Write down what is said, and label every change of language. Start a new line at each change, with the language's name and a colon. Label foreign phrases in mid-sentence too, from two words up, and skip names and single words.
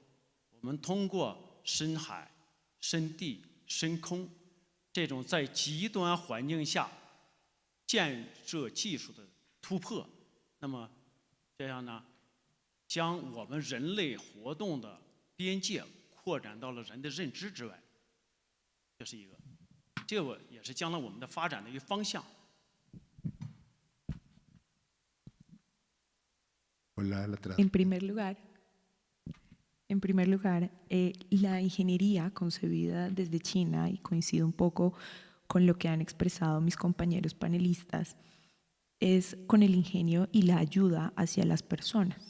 Chinese: 我们通过深海、深地、深空这种在极端环境下建设技术的突破，那么这样呢，将我们人类活动的边界扩展到了人的认知之外，这是一个，这个也是将来我们的发展的一个方向。
Spanish: En primer lugar, la ingeniería concebida desde China, y coincido un poco con lo que han expresado mis compañeros panelistas, es con el ingenio y la ayuda hacia las personas.